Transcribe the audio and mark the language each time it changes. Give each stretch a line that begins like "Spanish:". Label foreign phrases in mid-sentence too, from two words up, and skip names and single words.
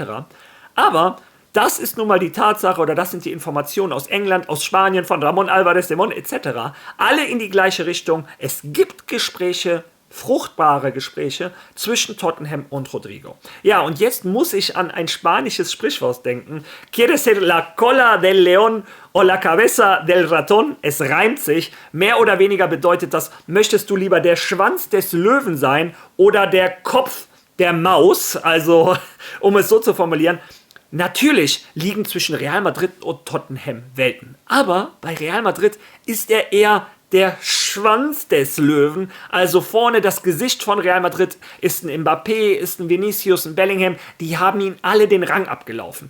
German: Aber das ist nun mal die Tatsache oder das sind die Informationen aus England, aus Spanien, von Ramon Alvarez de Mon etc. Alle in die gleiche Richtung. Es gibt Gespräche, fruchtbare Gespräche zwischen Tottenham und Rodrigo. Ja, und jetzt muss ich an ein spanisches Sprichwort denken.
Spanish: ¿Quieres ser la cola del león o la cabeza del ratón?
German: Es reimt sich. Mehr oder weniger bedeutet das, möchtest du lieber der Schwanz des Löwen sein oder der Kopf der Maus? Also, um es so zu formulieren, natürlich liegen zwischen Real Madrid und Tottenham Welten. Aber bei Real Madrid ist er eher der Schwanz des Löwen, also vorne das Gesicht von Real Madrid ist ein Mbappé, ist ein Vinicius, ein Bellingham, die haben ihn alle den Rang abgelaufen.